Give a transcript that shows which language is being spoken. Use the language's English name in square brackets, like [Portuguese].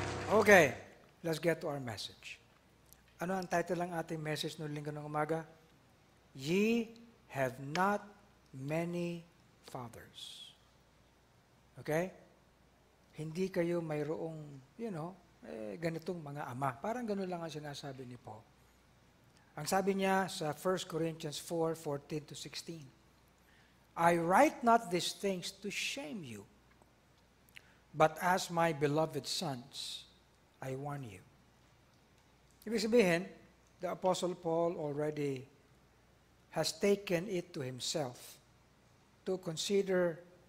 [English] Okay, let's get to our message. [Filipino] Ano ang title ng ating message noong linggo ng umaga? [English] Ye have not many fathers. Okay? [Filipino] Hindi kayo mayroong, ganitong mga ama. Parang ganun lang ang sinasabi ni Paul. Ang sabi niya sa [English] 1 Corinthians 4:14-16, I write not these things to shame you, but as my beloved sons, I warn you. [Filipino] Ibig sabihin, [English] the Apostle Paul already has taken it to himself to consider